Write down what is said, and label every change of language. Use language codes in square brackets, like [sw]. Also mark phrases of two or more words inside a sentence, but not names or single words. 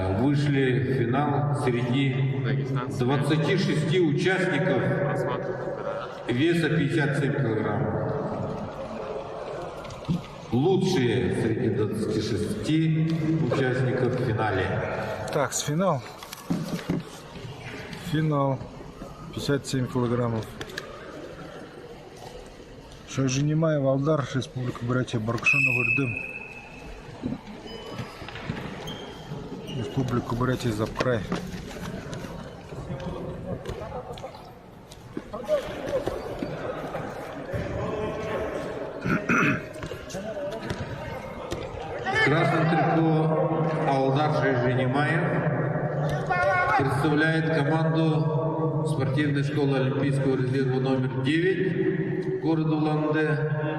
[ru] вышли в финал среди 26 участников веса 57 килограммов. Лучшие среди 26 участников в финале. Так, с финал. Финал. 57 килограммов. Шайжинимаев Алдар, Республика Бурятия, Баркшанов Ирдым. Республика Бурятия, Запкрай. В красном трико Алдар Шайжинимаев представляет команду спортивной школы Олимпийского резерва номер 9 города Улан-Удэ.